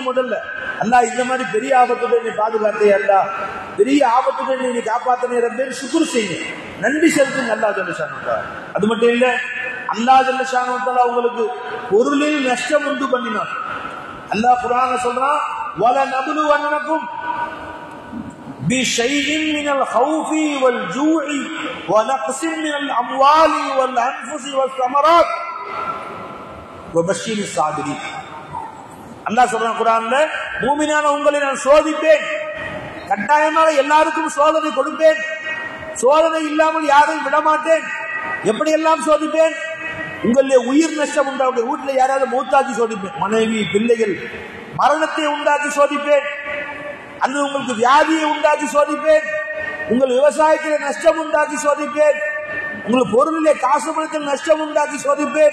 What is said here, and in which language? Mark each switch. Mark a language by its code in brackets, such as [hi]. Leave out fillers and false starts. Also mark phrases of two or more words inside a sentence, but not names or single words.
[ta] முதல்ல அல்லாஹ் இந்த மாதிரி பெரிய ஆபத்துடன் நீ பாதுகாத்தே, அல்லாஹ் பெரிய ஆபத்துடன் நீ காப்பாத்தினே ரப்பே, சுக்ர் செய்யுங்க, நன்றி செலுத்துங்க [ar] الله جل تعالى. [ta] அது மட்டும் இல்ல, [ar] الله جل تعالى [ta] உங்களுக்கு பொருளில் நஷ்டம் உண்டு பண்ணினான். அல்லாஹ் குர்ஆன்ல சொல்றான், [ar] ولنبلونكم بشيء من الخوف والجوع ونقص من الأموال والأنفس والثمرات وبشر الصابرين. [ta] அல்லாஹ் சொல்றான் குர்ஆன்ல, மூமினான உங்களை நான் சோதிப்பேன், கட்டாயமாக எல்லாருக்கும் சோதனை கொடுப்பேன், சோதனை இல்லாமல் யாரையும் விடமாட்டேன். எப்படி எல்லாம் சோதிப்பேன்? உங்களுடைய உயிர் நஷ்டம் உண்டாக, வீட்டில் யாராவது மூத்தாக்கி சோதிப்பேன், மனைவி பிள்ளைகள் மரணத்தை உண்டாக்கி சோதிப்பேன், அல்லது உங்களுக்கு வியாதியை உண்டாக்கி சோதிப்பேன், உங்கள் விவசாயத்தில் நஷ்டம் உண்டாக்கி சோதிப்பேன், உங்களுக்கு பொருளிலே காசு பணத்தில் நஷ்டம் உண்டாக்கி சோதிப்பேன்.